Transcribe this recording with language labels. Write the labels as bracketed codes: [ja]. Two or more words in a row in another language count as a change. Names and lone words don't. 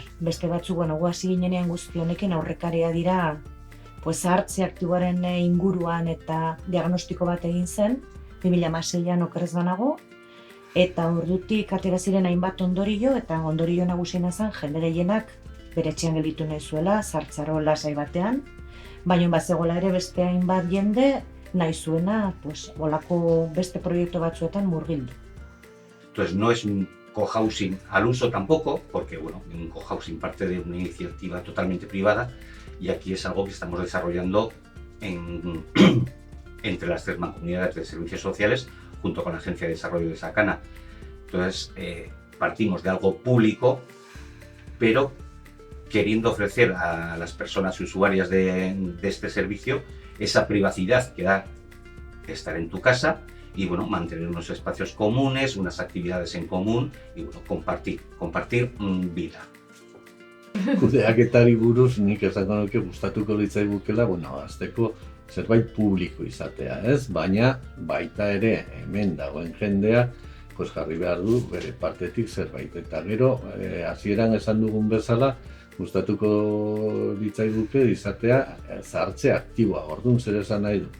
[eu] Beste batzuk, guazi ginenean guzti honekin aurrekaria dira, zahartze aktiboaren inguruan eta diagnostiko bat egin zen, 2006an okerrez banago, eta ordutik atera ziren hainbat ondorio, eta ondorio nagusiena zen jende gehienak bere etxean gelditu nahi zuela, zahartzaro lasai batean, baina bazegoela ere beste hainbat jende nahi zuena, olako beste proiektu batzuetan murgildu. [es] Entonces no es un cohousing al uso tampoco, porque un cohousing parte de una iniciativa totalmente privada y aquí es algo que estamos desarrollando entre las 3 mancomunidades de servicios sociales junto con la Agencia de Desarrollo de Sacana. Entonces partimos de algo público, pero queriendo ofrecer a las personas usuarias de este servicio esa privacidad que da estar en tu casa y mantener unos espacios comunes, unas actividades en común y compartir vida. [eu] Kudeaketari buruz nik esango nuke gustatuko litzaigukela, hasteko zerbait publiko izatea, ez? Baina baita ere hemen dagoen jendea jarri behar du bere partetik zerbait. Eta gero, hasieran esan dugun bezala, gustatuko litzaiguke izatea zahartze aktiboa, orduan zer esan nahi du.